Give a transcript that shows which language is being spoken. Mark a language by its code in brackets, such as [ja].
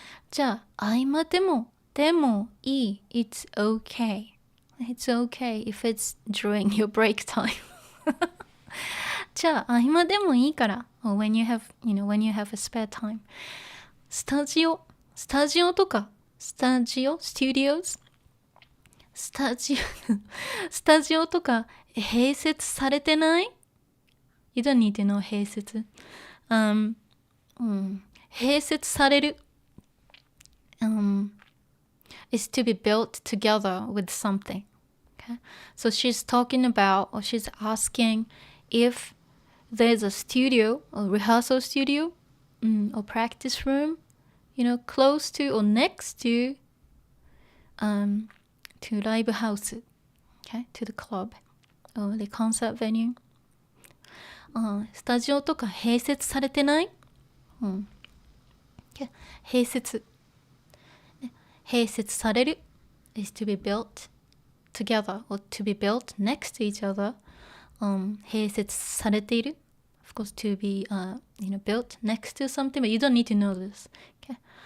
[ja] じゃあ合間でもいい [en] It's okay.It's okay if it's during your break time. [ja] じゃあ合間でもいいから [en] or when you have, you know, when you have a spare time. [ja] スタジオとか [en] studios [ja] スタジオスタジオとか併設されてない？ [en] You don't need to know 併設。 [ja] 併設される。 [en] is to be built together with something. Okay? So she's talking about, or she's asking if there's a studio, a rehearsal studio, or practice room, close to or next to live house, okay, to the club or the concert venue. [ja] スタジオとか併設されてない？併設。 [en] 併設される is to be built together or to be built next to each other. 併設されている of course to be built next to something, but you don't need to know this. Okay.